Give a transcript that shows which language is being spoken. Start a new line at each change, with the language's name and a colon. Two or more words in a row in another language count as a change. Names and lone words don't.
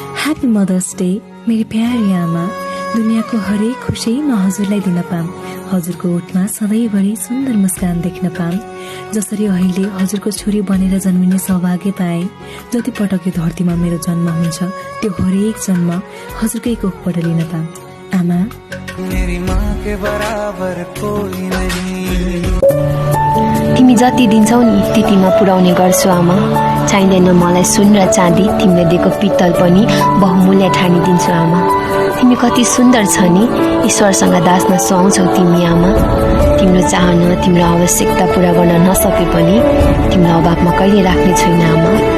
English: Happy Mother's Day
Nepali: मेरी प्यारी आमा। दुनियाँको हरेक खुसी म हजुरलाई दिन पाम। हजुरको ओठमा सधैँभरि सुन्दर मुस्कान देख्न पाम। जसरी अहिले हजुरको छोरी बनेर जन्मिने सौभाग्य पाए, जति पटक यो धरतीमा मेरो जन्म हुन्छ त्यो हरेक जन्म हजुरकै कोखबाट लिन पाम। आमा,
Hindi: मेरी माँ के बराबर कोही नहीं।
Nepali: तिमी जति दिन्छौ नि त्यति म पुर्याउने गर्छु आमा। चाहिँदैन मलाई सुन र चाँदी, तिमीले दिएको पित्तल पनि बहुमूल्य ठानिदिन्छु आमा। तिमी कति सुन्दर छ नि, ईश्वरसँग दास्न सुहाउँछौ तिमी आमा। तिम्रो चाहना, तिम्रो आवश्यकता पूरा गर्न नसके पनि तिम्रो अभावमा कहिले राख्ने छैन आमा।